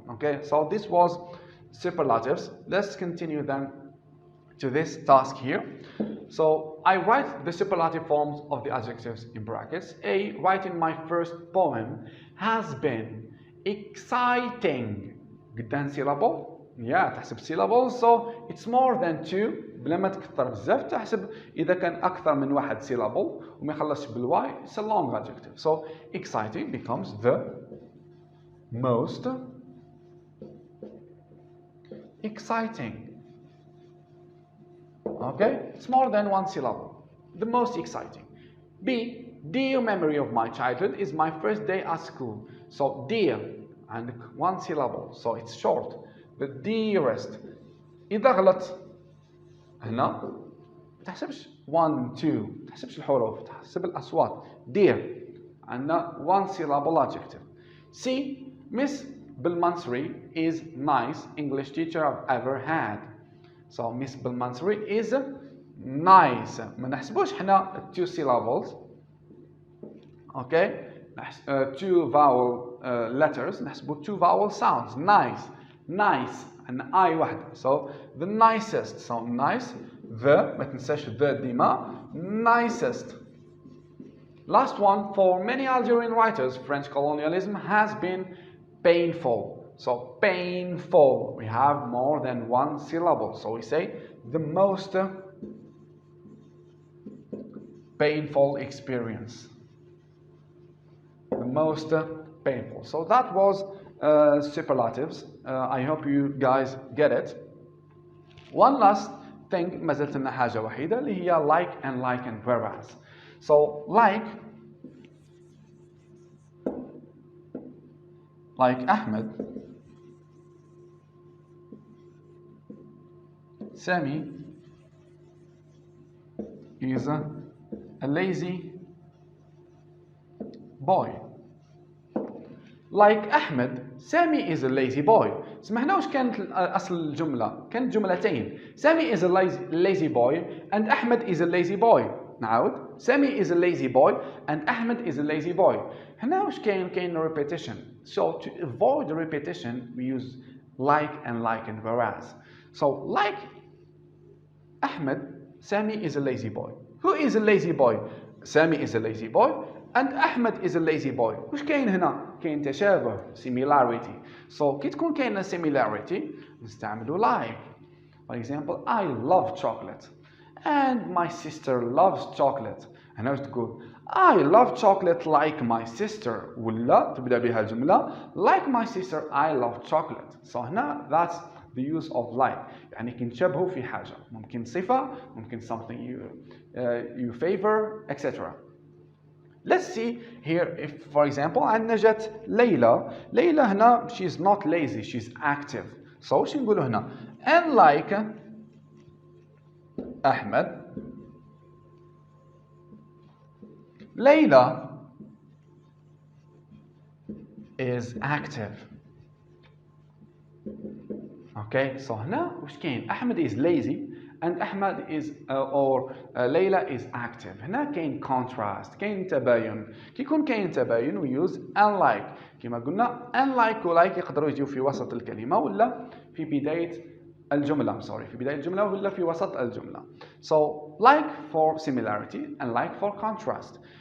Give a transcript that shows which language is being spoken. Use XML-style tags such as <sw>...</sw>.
<en>Okay, so this was superlatives. Let's continue then to this task here. So I write the superlative forms of the adjectives in brackets. A, writing my first poem has been exciting.</en> <ar>قدام</ar> <en>syllable. Yeah,</en> <ar>تحسب</ar> <en>syllables, so it's more than 2.</en> <ar>بلا ما تكثر بزاف تحسب إذا كان أكثر من واحد syllable وما يخلصش بالواي</ar> <en>it's a long adjective. So exciting becomes the most exciting. Okay, it's more than 1 syllable. The most exciting. B, dear memory of my childhood is my first day at school. So dear and 1 syllable, so it's short. The dearest.</en> <ar>إذا غلط هنا ما تحسبش 1 2 ما تحسبش الحروف تحسب الأصوات.</ar> <en>Dear</en> <ar>عندنا</ar> <en>1 syllable adjective. C, Miss Belmansuri is nice English teacher I've ever had. So Miss Belmansuri is nice.</en> <ar>ما نحسبوش حنا</ar> <en>2 syllables. Okay, two vowel letters</en> <ar>نحسبوا</ar> <en>two vowel sounds. Nice, nice, and I</en> <ar>واحدة.</ar> <en>So the nicest. So nice.</en> <ar>The ما تنساش the ديما.</ar> <en>Nicest. Last one, for many Algerian writers, French colonialism has been painful. So painful. We have more than one syllable. So we say the most painful experience. The most painful. So that was superlatives. I hope you guys get it. One last thing,</en> <ar>ما زلت لنا حاجة وحيدة اللي هي</ar> <en>like and whereas. So like Ahmed, Sami is a lazy boy. Like Ahmed, Sami is a lazy boy.</en> <ar>سمعنا وش كانت أصل الجملة؟ كانت جملتين.</ar> <en>Sami is a lazy boy and Ahmed is a lazy boy.</en> <ar>نعاود.</ar> <en>Sami is a lazy boy and Ahmed is a lazy boy.</en> <ar>هنا وش كاين repetition.</ar> <en>So to avoid the repetition we use like and whereas. So like Ahmed, Sami is a lazy boy. Who is a lazy boy? Sami is a lazy boy and Ahmed is a lazy boy.</en> <ar>وش كاين هنا؟ كاين تشابه,</ar> <en>similarity.</en> <ar>So كي تكون كاينة similarity نستعملوا like.</ar> <en>For example, I love chocolate and my sister loves chocolate.</en> <ar>هنا وش تقول؟</ar> <en>I love chocolate like my sister.</en> <ar>ولا تبدأ بها الجملة</ar> <en>like my sister I love chocolate. So</en> <ar>هنا</ar> <en>that's the use of like.</en> <ar>يعني كنشبهوا في حاجة. ممكن صفة, ممكن</ar> <en>something you favor,</en> <ar>etc.</ar> <en>Let's see here if, for example,</en> <ar>عندنا جات</ar> <en>ليلى. ليلى</en> <ar>هنا</ar> <en>she's not lazy, she's active. So</en> <ar>وش نقولوا هنا؟</ar> <en>Unlike Ahmed, Layla is active. Okay, so</en> <ar>هنا وش كاين؟</ar> <en>Ahmed is lazy and Ahmed is Layla is active.</en> <ar>هنا كاين contrast, كاين تباين. كي يكون كاين تباين</ar> <en>we use unlike.</en> <ar>كما قلنا unlike و like يقدروا يجيو في وسط الكلمة ولا في بداية الجملة. في بداية الجملة ولا في وسط الجملة.</ar> <en>So like for similarity and like for contrast.</en>